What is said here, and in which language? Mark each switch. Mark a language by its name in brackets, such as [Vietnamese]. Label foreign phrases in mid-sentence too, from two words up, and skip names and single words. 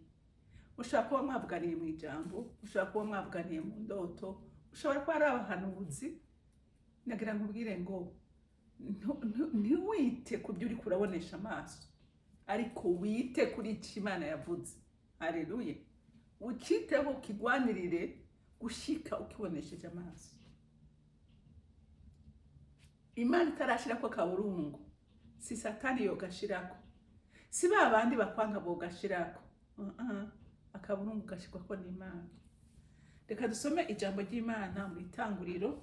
[Rundi] Ushobora kuba mwavuganiye mu ijambo, ushobora kuba mwavuganiye mu ndoto, ushobora kuba ari abahanuzi. Nagira nkubwire ngo ntiwite ku byo uri kurabonesha amaso, ariko wite kuri icyo Imana yavuze. Haleluya. Ukiteho ukigwanirire gushika ukibonesheje amaso. Imana itarashirako akaburungu, si Satani yogashirako, si ba bandi bakwanga bogashirako. Akaburungu gashirwako n'Imana. Reka dusome ijambo ry'Imana mu Itanguriro.